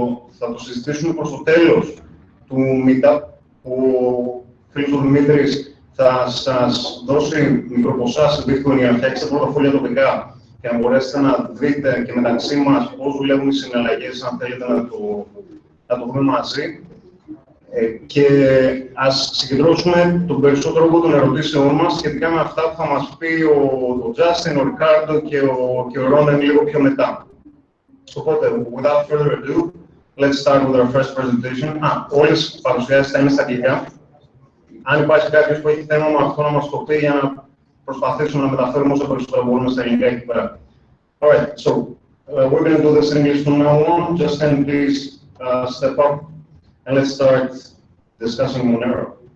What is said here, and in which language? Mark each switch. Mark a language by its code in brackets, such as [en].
[el] θα το συζητήσουμε προς το τέλος του Meetup, που ο φίλος του Δημήτρης θα σας δώσει μικροποσά σε bitcoin για να φτιάξετε πορτοφόλια τοπικά και να μπορέσετε να δείτε και μεταξύ μας πώς δουλεύουν οι συναλλαγές, αν θέλετε να το δούμε μαζί. Και ας συγκεντρώσουμε τον περισσότερο από των ερωτήσεών μας σχετικά με αυτά που θα μας πει ο Justin, ο Riccardo και ο Ronen λίγο πιο μετά. [en] Οπότε, without further ado, let's start with our first presentation. [el] Όλες οι παρουσιάσεις θα είναι στα αγγλικά. Αν υπάρχει κάποιος που έχει θέμα με αυτό να μας το πει για να προσπαθήσουμε να μεταφέρουμε όσο περισσότερο μπορούμε στα ελληνικά εκεί πέρα. [en] Alright, so we're going to do this in English from now on. Justin, please step up and let's start discussing Monero.